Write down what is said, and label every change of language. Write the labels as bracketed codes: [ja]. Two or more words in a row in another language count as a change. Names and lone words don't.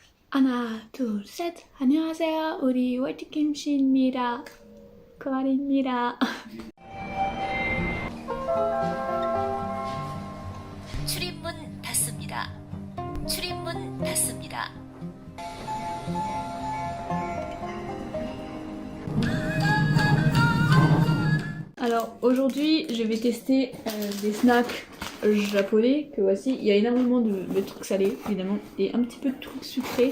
[ko] 하나, 둘, 셋. 안녕하세요. 우리 화이트김씨입니다. 그말입니다. 출입문 닫습니다. 출입문 닫습니다. [fr] Alors aujourd'hui je vais tester des snacks japonais que voici. Il y a énormément de trucs salés évidemment et un petit peu de trucs sucrés.